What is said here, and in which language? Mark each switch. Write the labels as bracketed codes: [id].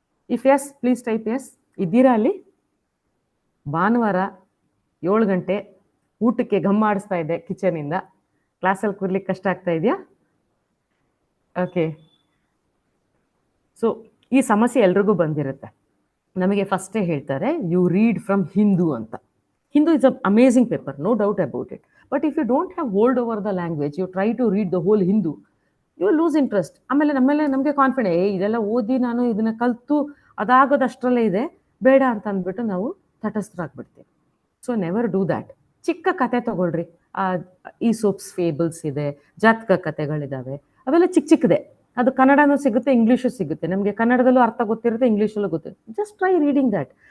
[en] If yes, please type yes. [kn] ಇದ್ದೀರಾ ಅಲ್ಲಿ? ಭಾನುವಾರ 7 ಗಂಟೆ ಊಟಕ್ಕೆ ಗಮ್ಮಾಡಿಸ್ತಾ ಇದೆ ಕಿಚನಿಂದ. ಕ್ಲಾಸಲ್ಲಿ ಕೂರ್ಲಿಕ್ಕೆ ಕಷ್ಟ ಆಗ್ತಾ ಇದೆಯಾ? ಓಕೆ. ಸೊ ಈ ಸಮಸ್ಯೆ ಎಲ್ರಿಗೂ ಬಂದಿರುತ್ತೆ. ನಮಗೆ ಫಸ್ಟೇ ಹೇಳ್ತಾರೆ, [en] you read from Hindu [kn] ಅಂತ. [en] Hindu is an amazing paper, no doubt about it. But if you don't have hold over the language, you try to read the whole Hindu, you will lose interest. [kn] ಆಮೇಲೆ ನಮಗೆ confidence, ಇದೆಲ್ಲ ಓದಿ ನಾನು ಇದನ್ನ ಕಲ್ತು ಅದಾಗೋದು ಅಷ್ಟರಲ್ಲೇ ಇದೆ, ಬೇಡ ಅಂತ ಅಂದ್ಬಿಟ್ಟು ನಾವು ತಟಸ್ಥರಾಗ್ಬಿಡ್ತೀವಿ. [en] So never do that. [kn] ಚಿಕ್ಕ ಕತೆ ತಗೊಳ್ರಿ. ಈಸೋಪ್ಸ್ ಫೇಬಲ್ಸ್ ಇದೆ, ಜಾತಕ ಕತೆಗಳಿದಾವೆ, ಅವೆಲ್ಲ ಚಿಕ್ಕ ಚಿಕ್ಕದೆ. ಅದು ಕನ್ನಡನೂ ಸಿಗುತ್ತೆ, ಇಂಗ್ಲೀಷು ಸಿಗುತ್ತೆ. ನಮಗೆ ಕನ್ನಡದಲ್ಲೂ ಅರ್ಥ ಗೊತ್ತಿರುತ್ತೆ, ಇಂಗ್ಲೀಷಲ್ಲೂ ಗೊತ್ತಿರುತ್ತೆ. [en] Just try reading that.